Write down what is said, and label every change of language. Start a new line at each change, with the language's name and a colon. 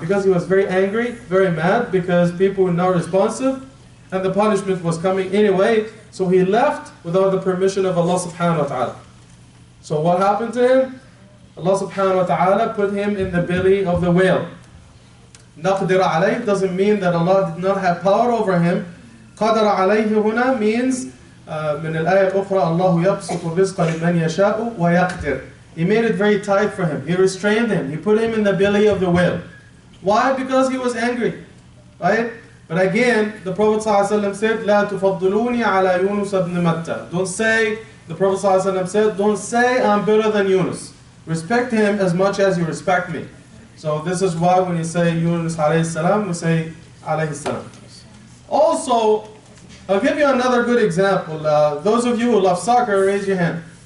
English: Because he was very angry, very mad, because people were not responsive, and the punishment was coming anyway, so he left without the permission of Allah subhanahu wa ta'ala. So what happened to him? Allah subhanahu wa ta'ala put him in the belly of the whale.
Arabic: نَقْدِرَ عَلَيْهِ
English: doesn't mean that Allah did not have power over him.
Arabic: قَدَرَ عَلَيْهِ هنا
English: means
Arabic: من الآية الأخرى الله يبسط الرزق لمن يشاء ويقدر.
English: He made it very tight for him. He restrained him. He put him in the belly of the whale. Why? Because he was angry. Right? But again, the Prophet ﷺ said,
Arabic: لا تفضلوني على يونس بن متى.
English: Don't say, the Prophet ﷺ said, don't say I'm better than Yunus. Respect him as much as you respect me. So this is why when you say Yunus alayhi salam, we say alayhi salam. Also, I'll give you another good example. Those of you who love soccer, raise your hand.